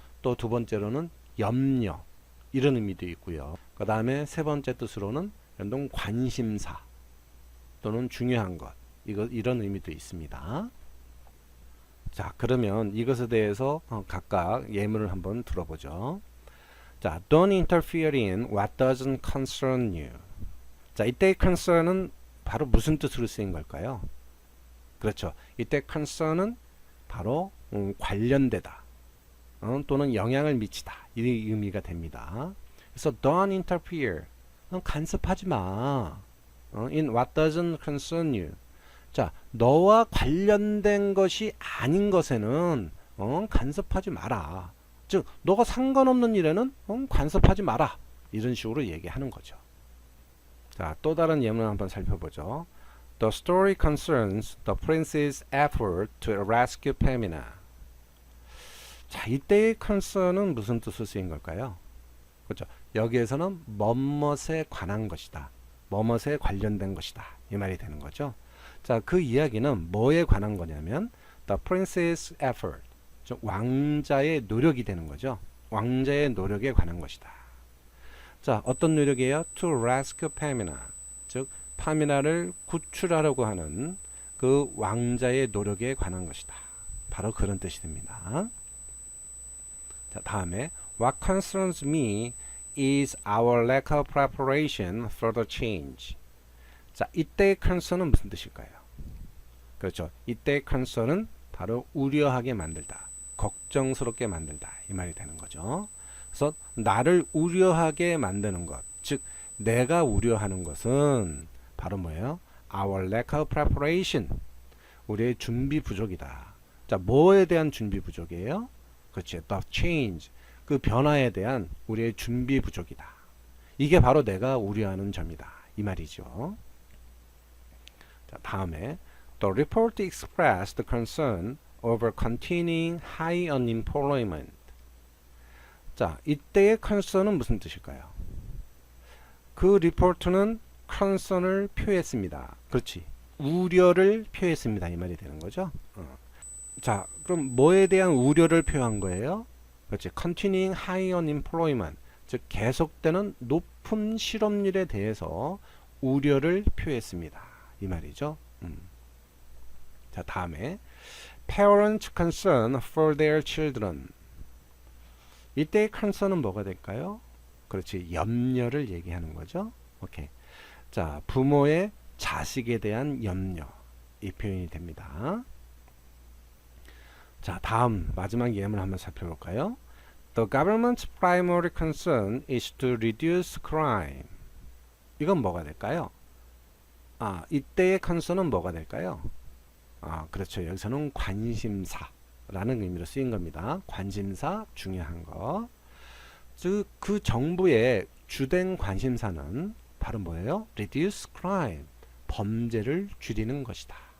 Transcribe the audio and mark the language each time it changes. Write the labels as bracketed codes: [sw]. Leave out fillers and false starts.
[ko] 또 두 번째로는 염려 이런 의미도 있고요. 그 다음에 세 번째 뜻으로는 연동 관심사 또는 중요한 것 이런 의미도 있습니다. 자, 그러면 이것에 대해서 각각 예문을 한번 들어보죠. [en] 자, don't interfere in what doesn't concern you. [ko] 자, 이때 concern은 바로 무슨 뜻으로 쓰인 걸까요? 그렇죠. 이때 concern은 바로 관련되다 또는 영향을 미치다 이 의미가 됩니다. 그래서 [en] don't interfere, [ko] 간섭하지 마. [en] in what doesn't concern you. [ko] 자, 너와 관련된 것이 아닌 것에는 간섭하지 마라. 즉, 너가 상관없는 일에는 간섭하지 마라. 이런 식으로 얘기하는 거죠. 자, 또 다른 예문 한번 살펴보죠. [en] The story concerns the prince's effort to rescue Pamina. [ko] 자, 이때의 concern은 무슨 뜻으로 쓰인 걸까요? 그렇죠. 여기에서는 뭐뭇에 관한 것이다. 뭐뭇에 관련된 것이다. 이 말이 되는 거죠. 자, 그 이야기는 뭐에 관한 거냐면 [en] the prince's effort, [ko] 즉 왕자의 노력이 되는 거죠. 왕자의 노력에 관한 것이다. 자, 어떤 노력이에요? [en] To rescue Pamina, [ko] 즉 파미나를 구출하려고 하는 그 왕자의 노력에 관한 것이다. 바로 그런 뜻이 됩니다. [en] 자, [ko] 다음에 [en] What concerns me is our lack of preparation for the change. [ko] 자, 이때의 concern은 무슨 뜻일까요? 그렇죠. 이때의 concern은 바로 우려하게 만들다, 걱정스럽게 만들다 이 말이 되는 거죠. 그래서 나를 우려하게 만드는 것, 즉 내가 우려하는 것은 바로 뭐예요? [en] Our lack of preparation, [ko] 우리의 준비 부족이다. 자, 뭐에 대한 준비 부족이에요? 그렇지. [en] The change, [ko] 그 변화에 대한 우리의 준비 부족이다. 이게 바로 내가 우려하는 점이다 이 말이죠. [en] 자, [ko] 다음에 [en] The report expressed concern over continuing high unemployment. [ko] 자, 이때의 concern은 무슨 뜻일까요? 그 리포트는 concern을 표했습니다. 그렇지. 우려를 표했습니다. 이 말이 되는 거죠. 자, 그럼 뭐에 대한 우려를 표한 거예요? 그렇지. [en] continuing high unemployment, [ko] 즉 계속되는 높은 실업률에 대해서 우려를 표했습니다. 이 말이죠. [en] 자, [ko] 다음에 [en] parents concern for their children. [ko] 이때의 concern은 뭐가 될까요? 그렇지. 염려를 얘기하는 거죠. 오케이. 자, 부모의 자식에 대한 염려, 이 표현이 됩니다. 자, 다음 마지막 예문을 한번 살펴볼까요? [en] The government's primary concern is to reduce crime. [ko] 이건 뭐가 될까요? 아, 이때의 concern은 뭐가 될까요? 아, 그렇죠. 여기서는 관심사라는 의미로 쓰인 겁니다. 관심사, 중요한 거. 즉, 그 정부의 주된 관심사는 바로 뭐예요? [en] Reduce crime, [ko] 범죄를 줄이는 것이다.